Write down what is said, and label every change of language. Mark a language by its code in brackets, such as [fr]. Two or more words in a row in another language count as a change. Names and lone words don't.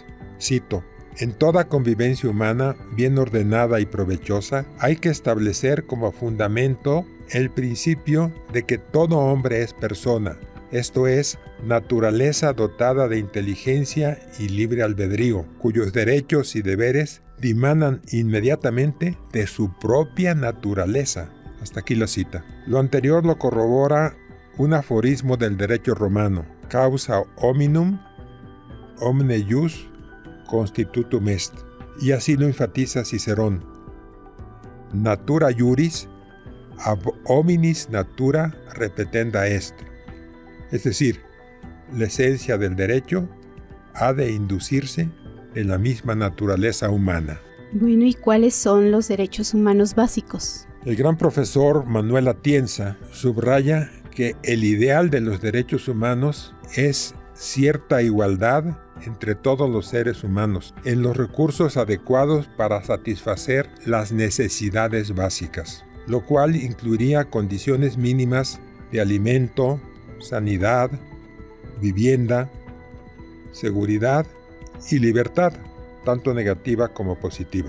[es] Cito: en toda convivencia humana bien ordenada y provechosa, hay que establecer como fundamento el principio de que todo hombre es persona, esto es, naturaleza dotada de inteligencia y libre albedrío, cuyos derechos y deberes dimanan inmediatamente de su propia naturaleza. Hasta aquí la cita. Lo anterior lo corrobora un aforismo del derecho romano: [la] causa hominum omne jus constitutum est. [es] Y así lo enfatiza Cicerón: [la] natura juris ab hominis natura repetenda est. [es] Es decir, la esencia del derecho ha de inducirse de la misma naturaleza humana. Bueno, ¿y cuáles son los derechos humanos básicos? El gran profesor Manuel Atienza subraya que el ideal de los derechos humanos es cierta igualdad entre todos los seres humanos en los recursos adecuados para satisfacer las necesidades básicas, lo cual incluiría condiciones mínimas de alimento, sanidad, vivienda, seguridad y libertad, tanto negativa como positiva.